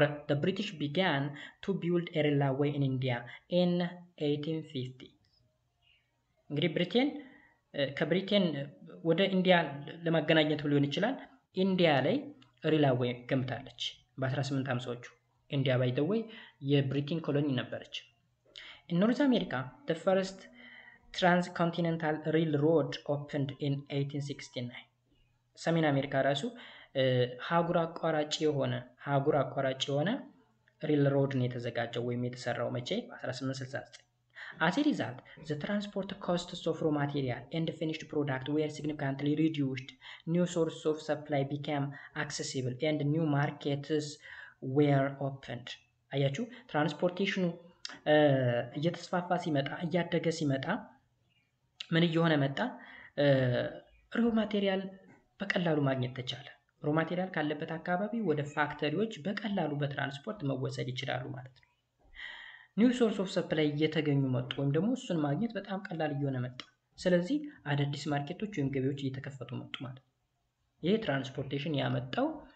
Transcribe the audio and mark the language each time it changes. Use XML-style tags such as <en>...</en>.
<en>the British began to build a railway in India in 1850</en> <am>እንግዲህ ከብሪቴን ወደ ኢንዲያ ለማገናኘት ሊሆን ይችላል ኢንዲያ ላይ ሪላዌይ ገምታለች በ1850ዎቹ ኢንዲያ ባይ ዘ ዌይ የብሪቲን ኮሎኒ ነበረች</am> <en>in North America the first transcontinental railroad opened in 1869</en> <am>ሰሜን አሜሪካ ራሱ ሀጉር አቋራጭ የሆነ ሬልሮድ ነው የተዘጋጀው ወይም የተሰራው መቼ በ1869</am> <en>As a result, the transport costs of raw material and finished product were significantly reduced. New sources of supply became accessible and new markets were opened.</en> <am>አያችሁ ትራንስፖርቴሽኑ እየተስፋፋ ሲመጣ እያደገ ሲመጣ ምን እየሆነ መጣ ሮ ማቴሪያል በቀላሉ ማግኘት ተቻለ ሮ ማቴሪያል ካለበት አካባቢ ወደ ፋክተሪዎች በቀላሉ በትራንስፖርት መወሰድ ይችላሉ ማለት ነው ኒው ሶርስ ኦፍ ሰፕላይ እየተገኙ መጡ ወይም ደግሞ እሱን ማግኘት በጣም ቀላል እየሆነ መጣ ስለዚህ አዳዲስ ማርኬቶች ወይም ገበያዎች እየተከፈቱ መጡ ማለት ይሄ ትራንስፖርቴሽን ያመጣው</am>